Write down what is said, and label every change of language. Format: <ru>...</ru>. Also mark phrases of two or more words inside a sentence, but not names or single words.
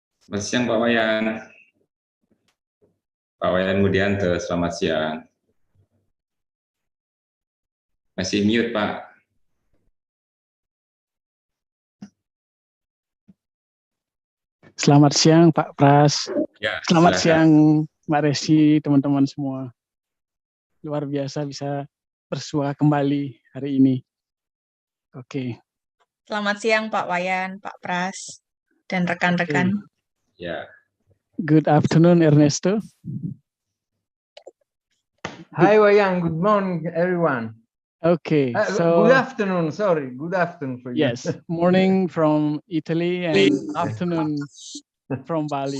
<id>Selamat siang Pak Wayan. Pak Wayan Mudianta, selamat siang. Masih mute Pak. Selamat siang Pak Pras. Ya, Selamat silakan. siang Mbak Resi, teman-teman semua. Luar biasa bisa bersua kembali hari ini. Oke. Selamat siang Pak Wayan, Pak Pras, dan rekan-rekan. Ya.</id> <en>Good afternoon Ernesto. Hi Wayan, good morning everyone. Okay, so good afternoon, sorry, good afternoon for you. yes, morning from Italy and afternoon from Bali.</en>